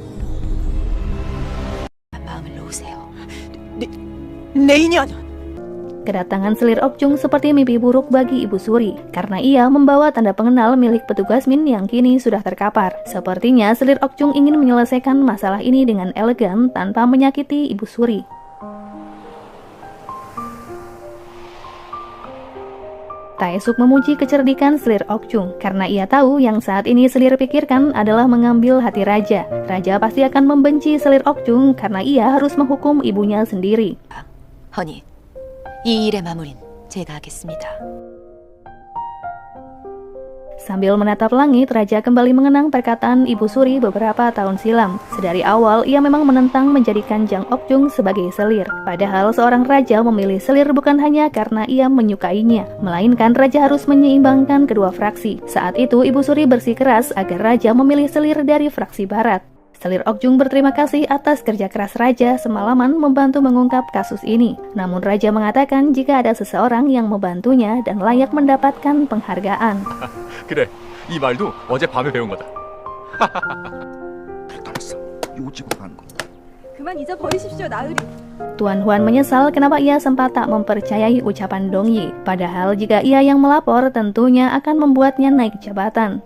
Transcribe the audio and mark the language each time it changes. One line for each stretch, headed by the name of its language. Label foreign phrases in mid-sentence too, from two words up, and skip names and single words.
Korean: 마음을 놓으세요. 내 인연
Indonesian: Kedatangan selir Okjung seperti mimpi buruk bagi Ibu Suri, karena ia membawa tanda pengenal milik petugas Min yang kini sudah terkapar. Sepertinya selir Okjung ingin menyelesaikan masalah ini dengan elegan tanpa menyakiti Ibu Suri. Taesuk memuji kecerdikan selir Okjung karena ia tahu yang saat ini selir pikirkan adalah mengambil hati raja. Raja pasti akan membenci selir Okjung karena ia harus menghukum ibunya sendiri.
Korean: 허니, 이 일의 마무리는 제가 하겠습니다.
Indonesian: Sambil menatap langit, Raja kembali mengenang perkataan Ibu Suri beberapa tahun silam. Sedari awal, ia memang menentang menjadikan Jang Okjung sebagai selir. Padahal seorang raja memilih selir bukan hanya karena ia menyukainya, melainkan raja harus menyeimbangkan kedua fraksi. Saat itu, Ibu Suri bersikeras agar raja memilih selir dari fraksi barat. Selir Okjung berterima kasih atas kerja keras raja semalaman membantu mengungkap kasus ini. Namun raja mengatakan jika ada seseorang yang membantunya dan layak mendapatkan penghargaan.
Korean: 그래, 이 말도 어젯밤에 배운 거다. 알았어. 요직으로 하는 거. 그만 잊어버리십시오, 나으리.
Indonesian: Tuan Huan menyesal kenapa ia sempat tak mempercayai ucapan Dong Yi. Padahal jika ia yang melapor tentunya akan membuatnya naik jabatan.